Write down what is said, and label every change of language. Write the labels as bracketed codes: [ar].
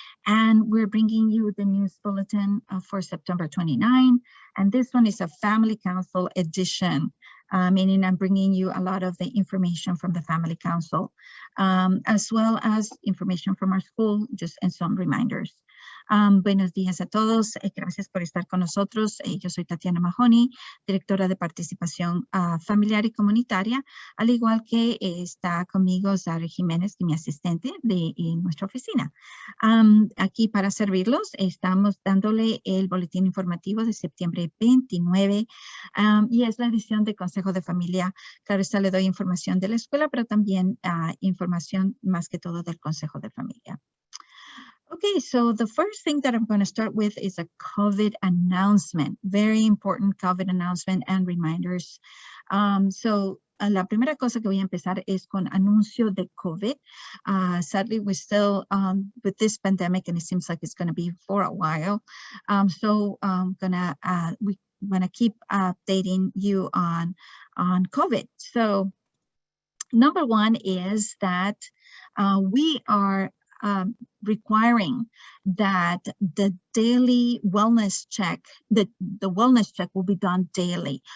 [en] And we're bringing you the news bulletin for September 29. And this one is a Family Council edition, meaning I'm bringing you a lot of the information from the Family Council, as well as information from our school, and some reminders. [es] Buenos días a todos. Gracias por estar con nosotros. Yo soy Tatiana Mahoney, directora de participación familiar y comunitaria, al igual que está conmigo Zaret Jiménez, mi asistente en nuestra oficina. Aquí para servirlos, estamos dándole el boletín informativo de septiembre 29 y es la edición de Consejo de Familia. Claro está, le doy información de la escuela, pero también información más que todo del Consejo de Familia. [en] Okay, so the first thing that I'm going to start with is a COVID announcement, very important COVID announcement and reminders. [es] La primera cosa que voy a empezar es con anuncio de COVID. [en] Sadly, we're still with this pandemic, and it seems like it's going to be for a while. We're going to keep updating you on COVID. So number one is that we are requiring that the daily wellness check, the wellness check will be done daily.